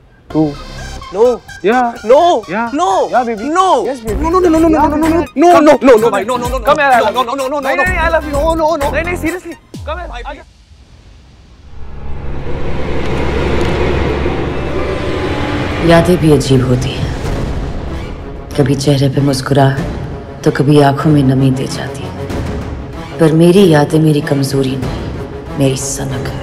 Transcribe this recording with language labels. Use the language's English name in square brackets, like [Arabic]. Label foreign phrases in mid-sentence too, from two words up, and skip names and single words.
[English] Two. No. Yeah. No. Yeah. No. Yeah, baby. No. Yes, baby. No, no, no, no, no, no, no, no, no, भाई, no, no, no, Come here, I love no, you. no, no, no, no, [Hindi] नहीं, नहीं, [English] I love you. no, no, no. [Hindi] नहीं, नहीं, [English] seriously. Come here. [Hindi] आजा. यादें भी अजीब होती हैं, कभी चेहरे पे मुस्कुराहट तो कभी आंखों में नमी दे जाती है। पर मेरी यादें मेरी कमजोरी नहीं, मेरी सनक है।